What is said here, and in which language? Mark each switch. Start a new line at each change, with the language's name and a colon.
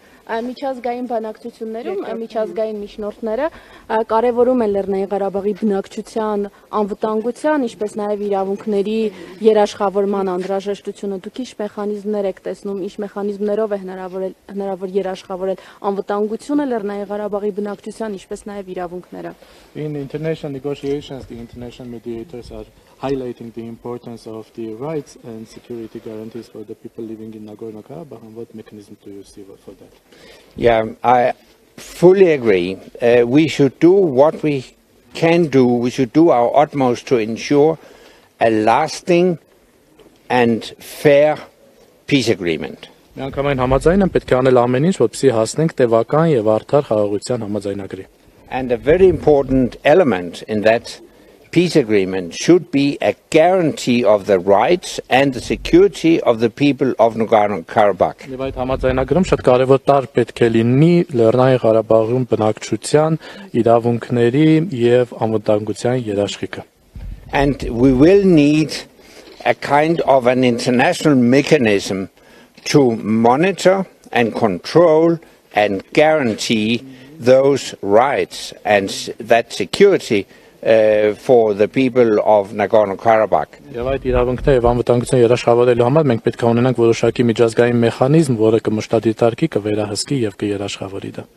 Armenian: Միջազգային բանակցություններում միջազգային միջնորդները կարևորում են Լեռնային Ղարաբաղի բնակչության անվտանգության, ինչպես նաև իրավունքների երաշխավորման անհրաժեշտությունը։ Դուք ինչ մեխանիզմներ եք տեսնում, ինչ մեխանիզմներով է հնարավոր երաշխավորել անվտանգությունը Լեռնային Ղարաբաղի բնակչության, ինչպես նաև իրավունքները։
English: In international negotiations, the international mediators are highlighting the importance of the rights and security guarantees for the people living in Nagorno-Karabakh, and what mechanism do you see for that? Yeah, I fully agree. We should do what we can do, we should do our utmost to ensure a lasting and fair peace agreement.
Armenian: Միանգամայն համաձայն եմ պետք է անել ամեն ինչ, որպեսզի հասնենք տևական եւ արդար խաղաղության համաձայնագրի։
English: And a very important element in that peace agreement should be a guarantee of the rights and the security of the people of Nagorno-Karabakh.
Armenian: Եվ այդ համաձայնագրում շատ կարևոր տար պետք է լինի Լեռնային Ղարաբաղում բնակչության իրավունքների եւ անվտանգության երաշխիքը։
English: And we will need a kind of an international mechanism to monitor and control and guarantee those rights and that security for the people of Nagorno-Karabakh.
Armenian: Եվ այդ իրավունքները եւ անվտանգությունը երաշխավորելու համար մենք պետք է ունենանք որոշակի միջազգային մեխանիզմ, որը կմշտադիտարկի, կվերահսկի եւ կերաշխավորի դա։